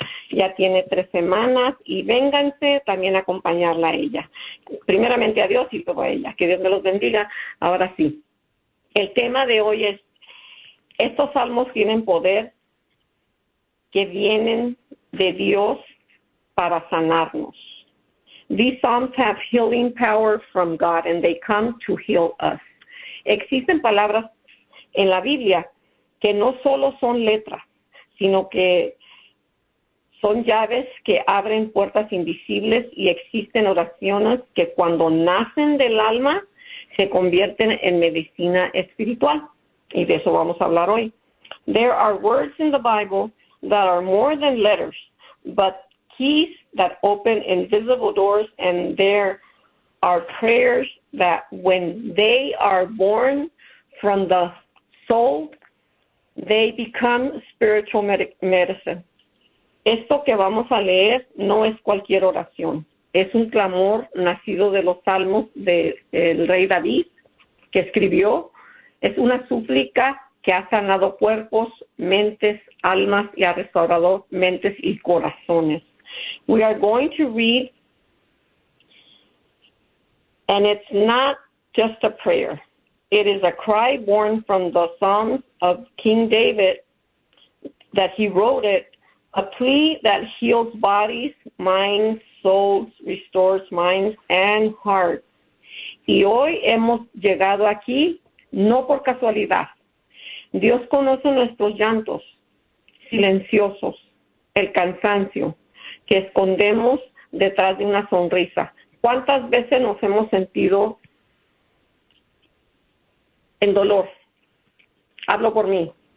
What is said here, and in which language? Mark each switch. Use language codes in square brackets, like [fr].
[es] Ya tiene 3 semanas y vénganse también a acompañarla a ella. Primeramente a Dios y luego a ella. Que Dios me los bendiga. Ahora sí, el tema de hoy es, estos salmos tienen poder que vienen de Dios para sanarnos. [en] These psalms have healing power from God and they come to heal us. [es] Existen palabras en la Biblia que no solo son letras, sino que son llaves que abren puertas invisibles y existen oraciones que cuando nacen del alma se convierten en medicina espiritual. Y de eso vamos a hablar hoy. [en] There are words in the Bible that are more than letters, but keys that open invisible doors, and there are prayers that when they are born from the soul, they become spiritual medicine. [es] Esto que vamos a leer no es cualquier oración. Es un clamor nacido de los salmos del rey David, que escribió. Es una súplica que ha sanado cuerpos, mentes, almas y ha restaurado mentes y corazones. [en] We are going to read, and it's not just a prayer. It is a cry born from the Psalms of King David that he wrote it. A plea that heals bodies, minds, souls, restores minds and hearts. [es] Y hoy hemos llegado aquí, no por casualidad. Dios conoce nuestros llantos silenciosos, el cansancio que escondemos detrás de una sonrisa. ¿Cuántas veces nos hemos sentido en dolor? Hablo por mí.